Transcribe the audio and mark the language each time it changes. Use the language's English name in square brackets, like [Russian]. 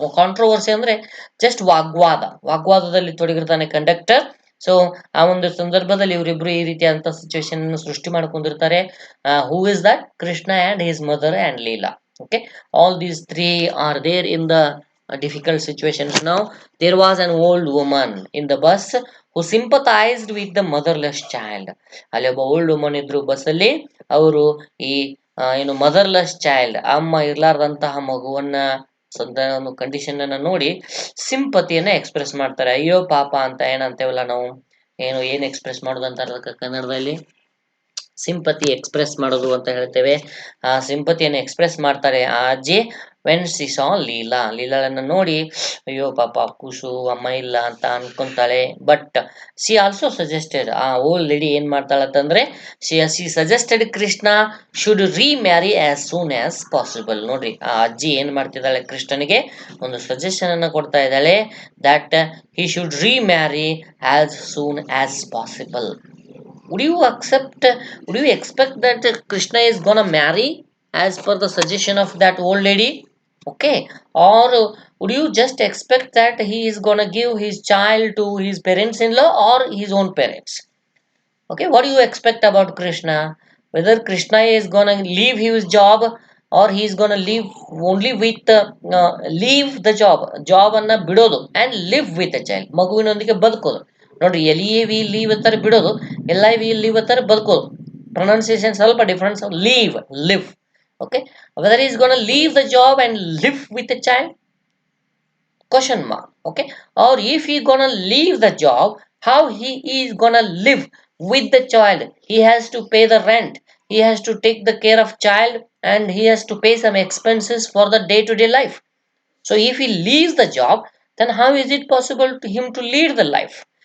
[Kannada] Controversy ಅಂದ್ರೆ just ವಾಗ್ವಾದದಲ್ಲಿ ತೊಡಗಿರ್ತಾನೆ conductor. So ಆ ಒಂದು ಸಂದರ್ಭದಲ್ಲಿ ಇವರಿಬ್ರು ಈ ರೀತಿಯಾದಂತ ಸಿಚುವೇಶನ್ ಸೃಷ್ಟಿ ಮಾಡ್ಕೊಂಡಿರ್ತಾರೆ. [English] Who is that? Krishna and his mother and Leela. Okay, all these three are there in the difficult situations. Now there was an old woman in the bus who sympathized with the motherless child. [Kannada] ಅಲ್ಲಿ ಒಬ್ಬ old woman ಇದ್ರು ಬಸ್ಸಲ್ಲಿ. ಅವರು ಈ ಏನು ಮದರ್ಲೆಸ್ child, ಅಮ್ಮ ಇರ್ಲಾರ್ದಂತಹ ಮಗುವನ್ನ ಒಂದು ಕಂಡೀಷನ್ ಅನ್ನ ನೋಡಿ ಸಿಂಪತಿಯನ್ನ ಎಕ್ಸ್ಪ್ರೆಸ್ ಮಾಡ್ತಾರೆ. ಅಯ್ಯೋ ಪಾಪ ಅಂತ ಏನಂತೇವಲ್ಲ ನಾವು, ಏನ್ ಎಕ್ಸ್ಪ್ರೆಸ್ ಮಾಡೋದು ಅಂತ ಅದಕ್ಕೆ ಕನ್ನಡದಲ್ಲಿ ಸಿಂಪತಿ ಎಕ್ಸ್ಪ್ರೆಸ್ ಮಾಡೋದು ಅಂತ ಹೇಳ್ತೇವೆ. ಆ ಸಿಂಪತಿಯನ್ನು ಎಕ್ಸ್ಪ್ರೆಸ್ ಮಾಡ್ತಾರೆ ಆ ಅಜ್ಜಿ. [English] when she saw Leela, [Kannada] ಲೀಲಾಳನ್ನ ನೋಡಿ ಅಯ್ಯೋ ಪಾಪ ಖುಷು ಅಮ್ಮ ಇಲ್ಲ ಅಂತ ಅನ್ಕೊಂತಾಳೆ. [English] but she also suggested, [Kannada] ಆ ಓಲ್ಡ್ ಲೇಡಿ ಏನ್ ಮಾಡ್ತಾಳಂತಂದ್ರೆ [English] She suggested Krishna should remarry as soon as possible. [Kannada] ನೋಡ್ರಿ, ಆ ಅಜ್ಜಿ ಏನ್ ಮಾಡ್ತಿದ್ದಾಳೆ, ಕೃಷ್ಣನಿಗೆ ಒಂದು ಸಜೆಷನ್ ಅನ್ನ ಕೊಡ್ತಾ ಇದ್ದಾಳೆ, [English] That he should remarry as soon as possible. would you accept would you expect that Krishna is gonna marry as per the suggestion of that old lady? Okay, or would you just expect that he is gonna give his child to his parents-in-law or his own parents? Okay, what do you expect about Krishna? Whether Krishna is gonna leave his job or he is gonna leave only with leave the job [Kannada] ಅನ್ನ ಬಿಡೋದು [English] and live with the child, [Kannada] ಮಗುವಿನೊಂದಿಗೆ ಬದುಕೋದು. ನೋಡ್ರಿ, L E V leave ಅಂತಾರೆ ಬಿಡೋದು, L I V leave ಅಂತಾರೆ ಬದುಕೋದು. [English] Pronunciation ಸ್ವಲ್ಪ difference. Leave, live. Okay, whether is gonna leave the job and live with a child? Question mark. Okay, or if he gonna leave the job, how he is gonna live with the child? He has to pay the rent, he has to take the care of child, and he has to pay some expenses for the day-to-day life. So if he leaves the job, then how is it possible to him to lead the life?